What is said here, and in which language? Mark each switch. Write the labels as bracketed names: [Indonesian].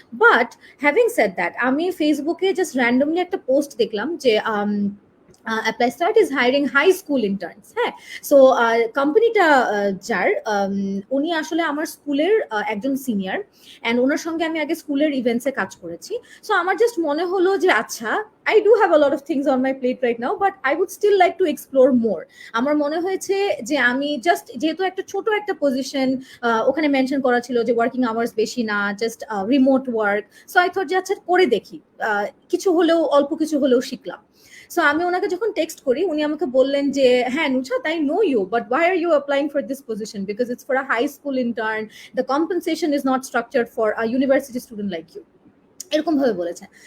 [English] but having said that, আমি ফেসবুকে just randomly [Bangla] একটা পোস্ট দেখলাম যে [English] Apply start is hiring high school interns. [Bangla] হ্যাঁ, সো কোম্পানিটা যার উনি আসলে আমার স্কুলের একজন সিনিয়র, অ্যান্ড ওনার সঙ্গে আমি আগে স্কুলের ইভেন্টসে কাজ করেছি। [English] so [Bangla] আমার জাস্ট মনে হলো যে আচ্ছা, [English] I do have a lot of things on my plate right now, but I would still like to explore more. [Bangla] আমার মনে হয়েছে যে আমি জাস্ট, যেহেতু একটা ছোট একটা পজিশন ওখানে মেনশন করা ছিল যে ওয়ার্কিং আওয়ার্স বেশি না, just remote work, [English] so I thought [Bangla] যে আচ্ছা করে দেখি, কিছু হলেও অল্প কিছু হলেও শিখলাম। [English] so [Bangla] আমি ওনাকে যখন টেক্সট করি, উনি আমাকে বললেন যে হ্যাঁ নুশাত, [English] I know you, but why are you applying for this position, because it's for a high school intern, the compensation is not structured for a university student like you, [Bangla] এরকম ভাবে বলেছে।